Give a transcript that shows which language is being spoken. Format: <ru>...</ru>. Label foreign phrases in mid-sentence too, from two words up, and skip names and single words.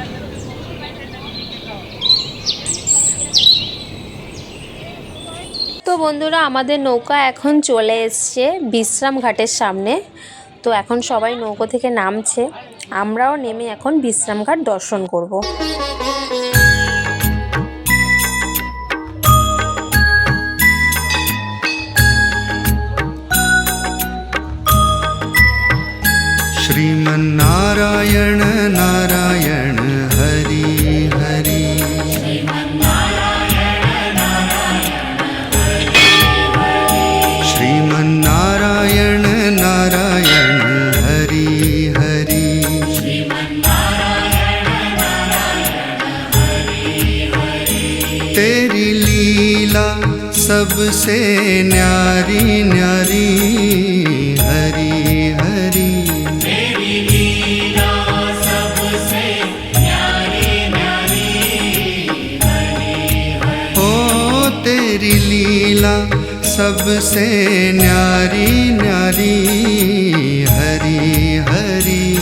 <bn>তো বন্ধুরা, আমাদের নৌকা এখন চলে এসছে বিশ্রাম ঘাটের সামনে। তো এখন সবাই নৌকো থেকে নামছে, আমরাও নেমে এখন বিশ্রাম ঘাট দর্শন করব।</bn> <hi>श्रीमन्नारायण नारायण हरि हरि, श्रीमन्नारायण नारायण हरि हरि, तेरी लीला सबसे न्यारी न्यारी हरि हरि, तेरी लीला सबसे न्यारी न्यारी हरि हरि,</hi>